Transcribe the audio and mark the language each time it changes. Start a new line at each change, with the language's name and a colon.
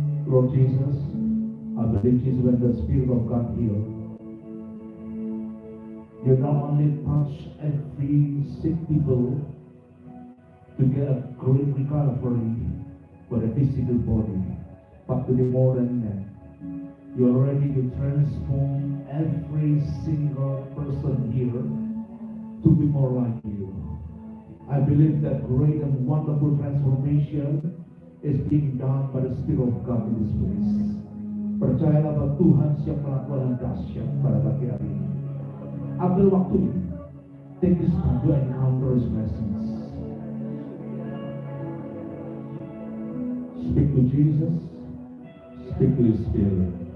English: Lord Jesus, I believe Jesus, when the Spirit of God healed, you not only touch every sick people to get a great recovery for the physical body, but to do more than that. You are ready to transform every single person here to be more like you. I believe that great and wonderful transformation is being done by the Spirit of God in this place.
Indonesian: Percayalah bahwa Tuhan siap melakukan yang dahsyat pada pagi hari ini. Ambil waktu ini.
English: Take this time to encounter His presence. Speak to Jesus. Speak to His Spirit.